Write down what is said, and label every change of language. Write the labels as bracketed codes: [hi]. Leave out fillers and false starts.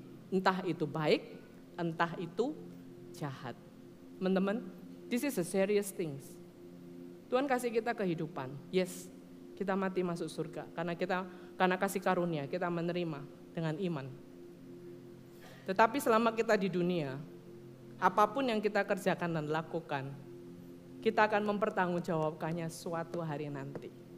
[id] Entah itu baik, entah itu jahat. Teman-teman, [en] this is a serious things. [id] Tuhan kasih kita kehidupan. Yes, kita mati masuk surga karena kasih karunia kita menerima dengan iman. Tetapi selama kita di dunia, apapun yang kita kerjakan dan lakukan, kita akan mempertanggungjawabkannya suatu hari nanti.